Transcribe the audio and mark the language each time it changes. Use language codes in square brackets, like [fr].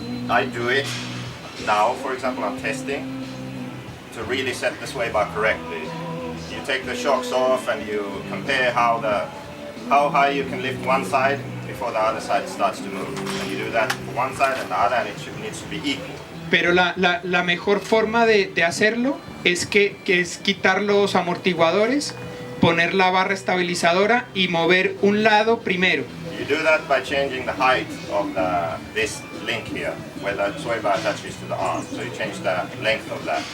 [en] I do it now, for example, I'm testing to really set the sway bar correctly. You take the shocks off and you compare how high you can lift one side before the other side starts to move. And you do that for one side and the other, and it needs to be equal. [es] Pero la mejor forma de hacerlo es quitar los amortiguadores, poner la barra estabilizadora y mover un lado primero. [en] You do that by changing the height of this link here, where the sway bar attaches to the arm. So you change the length of that.